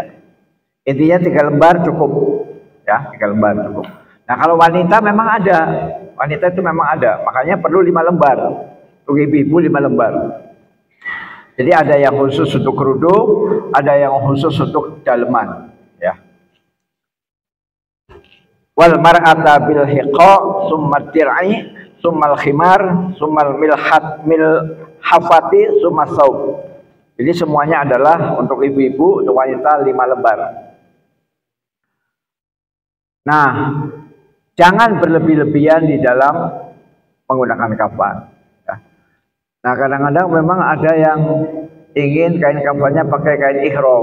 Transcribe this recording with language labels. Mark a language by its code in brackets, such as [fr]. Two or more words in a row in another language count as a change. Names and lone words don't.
[id] Intinya 3 lembar cukup, ya, 3 lembar cukup. Nah, kalau wanita memang ada, wanita itu memang ada, makanya perlu 5 lembar. Untuk ibu-ibu 5 lembar. Jadi ada yang khusus untuk kerudung, ada yang khusus untuk daleman, ya. [ar] والمرأة بالحقا ثم درع ثم الخمار ثم الملحفة ثم ثوب. [id] Jadi semuanya adalah untuk ibu-ibu, untuk wanita 5 lembar. Nah, jangan berlebih-lebihan di dalam menggunakan kafan. Nah, kadang-kadang memang ada yang ingin kain kafannya pakai kain ihram.